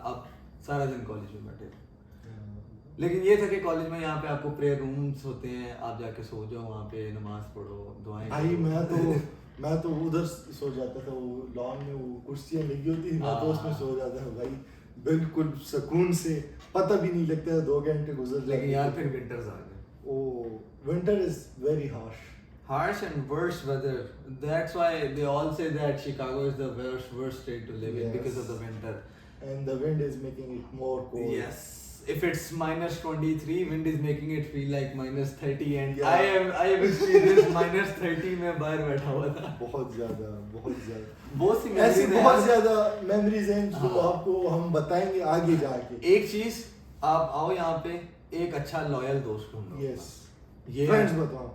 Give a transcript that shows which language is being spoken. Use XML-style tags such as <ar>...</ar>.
<ur>اب سارا دن کالج میں بیٹھے. لیکن یہ تھا کہ کالج میں یہاں پہ آپ کو پریئر رومس ہوتے ہیں, آپ جا کے سو جاؤ وہاں پہ, نماز پڑھو, دعائیں. بھائی میں تو ادھر سو جاتا تھا, وہ لان میں وہ کرسیاں لگی ہوتی تھی, میں تو اس میں سو جاتا تھا. بھائی بالکل سکون سے, پتہ بھی نہیں لگتا ہے 2 گھنٹے گزر جاتے. لیکن یار پھر ونٹرز آ گئے.</ur> <en>Oh, winter is very harsh. Harsh and worse weather. That's why they all say that Chicago is the worst state to live in because of the winter. And the wind is making it more cold. Yes. If it's minus 23, wind is making it feel like minus 30, and Yeah. I have experienced minus 30</en> <ur>میں باہر بیٹھا ہوا تھا. بہت زیادہ بہت سی ایسی</ur> <en>memories ہیں.</en> <ur>بہت زیادہ میموریز ہیں جو آپ کو ہم بتائیں گے آگے جا کے. ایک چیز, آپ آؤ یہاں پہ, ایک اچھا لویل دوست ڈھونڈو.</ur> <en>yes,</en> <ur>یہ فرینڈس بتاؤ,</ur>